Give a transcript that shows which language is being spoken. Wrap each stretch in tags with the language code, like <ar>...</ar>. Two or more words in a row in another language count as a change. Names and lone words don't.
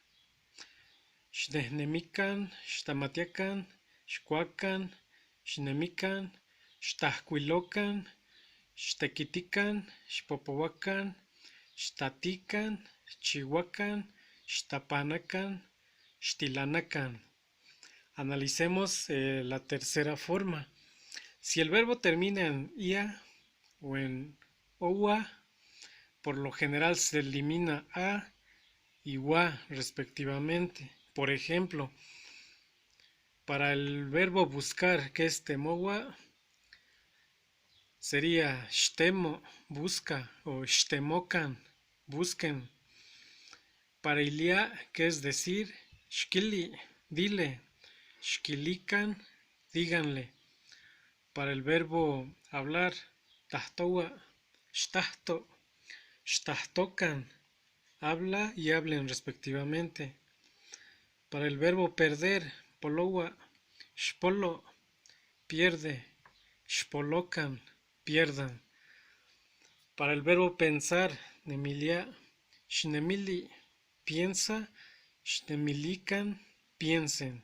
<nah>Xnehnemican, xtamatiacan, xcuacan, xnemican, xtahcuilocan, xtequitican, xpopohuacan, xtatican, xchihuacan, xtapanacan, xtilanacan.</nah> <es>Analicemos la tercera forma. Si el verbo termina en ia o en oua, por lo general se elimina a y wa respectivamente. Por ejemplo, para el verbo buscar, que es temowa, sería shtemo, busca, o shtemokan, busquen. Para ilia, que es decir, shkili, dile, shkilikan, díganle. Para el verbo hablar,</es> <nah>tahtowa, shtahto, shtahtokan,</nah> <es>habla y hablen respectivamente. Para el verbo perder,</es> <nah>polowa, shpolo,</nah> <es>pierde, shpolokan, pierdan. Para el verbo pensar,</es> <nah>nemilia, shnemili,</nah> <es>piensa, shnemilikan, piensen.</es>